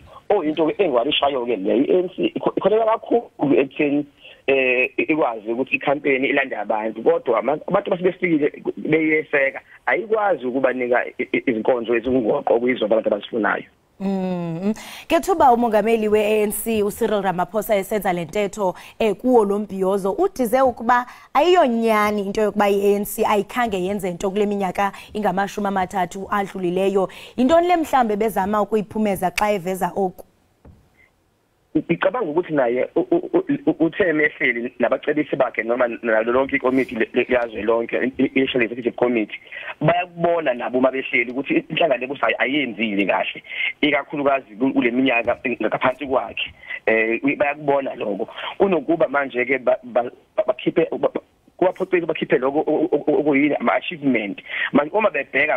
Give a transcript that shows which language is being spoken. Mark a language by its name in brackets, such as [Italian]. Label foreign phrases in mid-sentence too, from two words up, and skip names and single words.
[Zulu] Into engwarishayo ke le ANC ikholeka kakhulu ekutheni ikwazi ukuthi icampaign ilanda abantu kodwa abantu basibefikile beyeseka ayikwazi ukubanika izinkonzo ezingoqo okuyizona abantu abasifunayo. [Xhosa] Kethuba umongameli we-ANC uCyril Ramaphosa esenza lentetho kuwo lombhiyozo udize ukuba ayiyonyani into yokuba i-ANC ayikhange yenze into kule minyaka ingama-30 adlulileyo. Intoni le mhlambe bezama ukuyiphumeza xa eveza oku? [Zulu] Ngicabanga ukuthi naye utheme ehleli nabacebisi bakhe noma nalo lonke ikomiti lezwe lonke i-National Executive Committee bayakubona nabo uma behleli ukuthi inhlangano ebusayo ayenzile kahle ikakhulukazi kule minyaka ngaphansi kwakhe bayakubona lokho kunokuba manje ke bakhiphe kuwaphoqile bakhiphe lokho okuyini ama-achievement manje uma bebheka